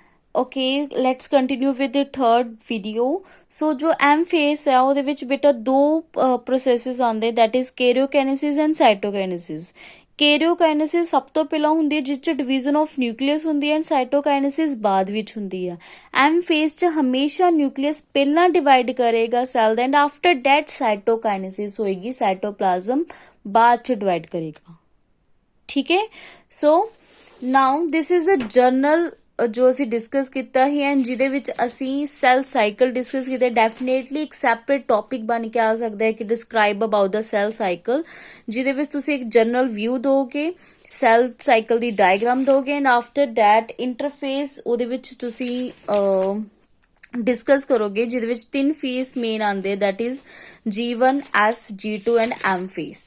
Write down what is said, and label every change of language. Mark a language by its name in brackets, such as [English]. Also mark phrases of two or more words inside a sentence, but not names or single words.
[English] Okay, let's continue with the third video. [Punjabi] So [Hindi] जो M phase है [Punjabi] ਉਹਦੇ ਵਿੱਚ ਬੇਟਾ ਦੋ processes ਆਉਂਦੇ, [English] that is karyokinesis and cytokinesis. [Punjabi] Karyokinesis ਸਭ ਤੋਂ ਪਹਿਲਾਂ ਹੁੰਦੀ ਹੈ ਜਿਸ ਚ [English] division of nucleus [Punjabi] ਹੁੰਦੀ ਹੈ [English] and cytokinesis [Punjabi] ਬਾਅਦ ਵਿੱਚ ਹੁੰਦੀ ਹੈ. M phase ਚ ਹਮੇਸ਼ਾ nucleus ਪਹਿਲਾਂ divide ਕਰੇਗਾ cell ਦਾ [English] and after that cytokinesis [Punjabi] ਹੋਏਗੀ, cytoplasm ਬਾਅਦ ਚ divide ਕਰੇਗਾ. ਠੀਕ ਹੈ. [English] So now this is a journal [Punjabi] ਜੋ ਅਸੀਂ ਡਿਸਕਸ ਕੀਤਾ ਹੀ ਐਂਡ ਜਿਹਦੇ ਵਿੱਚ ਅਸੀਂ [English] cell cycle discuss [Punjabi] ਕੀਤਾ. ਡੈਫੀਨੇਟਲੀ ਇੱਕ [English] separate topic [Punjabi] ਬਣ ਕੇ ਆ ਸਕਦਾ ਹੈ ਕਿ [English] describe about the cell cycle, [Punjabi] ਜਿਹਦੇ ਵਿੱਚ ਤੁਸੀਂ ਇੱਕ [English] general view [Punjabi] ਦੋਗੇ, [English] cell cycle [Punjabi] ਦੀ ਡਾਇਗਰਾਮ ਦੋਗੇ [English] and after that interphase [Punjabi] ਉਹਦੇ ਵਿੱਚ ਤੁਸੀਂ ਡਿਸਕਸ ਕਰੋਗੇ, ਜਿਹਦੇ ਵਿੱਚ 3 ਫੇਸ ਮੇਨ ਆਉਂਦੇ, [English] that is G1, S, G2 and M phase.